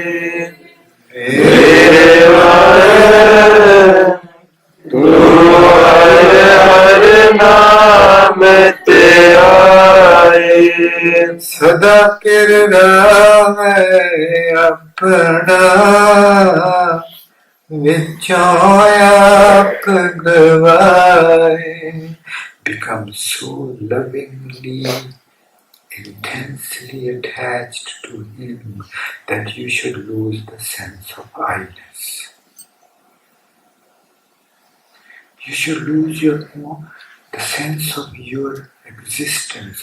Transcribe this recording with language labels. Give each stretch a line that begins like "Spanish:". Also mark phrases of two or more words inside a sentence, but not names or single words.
Punjabi: ਮੇਰੇ ਮਨ ਤੂ ਹਰ ਹਰ ਨਾਮ ਤੇ ਆਏ, ਸਦਾ ਕਿਰਦਾਰ ਹੈ ਅਪਨਾ ਵਿਚੋਂ ਆਪ ਗਵਾਏ.
English: Become so lovingly, intensely attached to him that you should lose the sense of I-ness. You should lose the sense of your existence.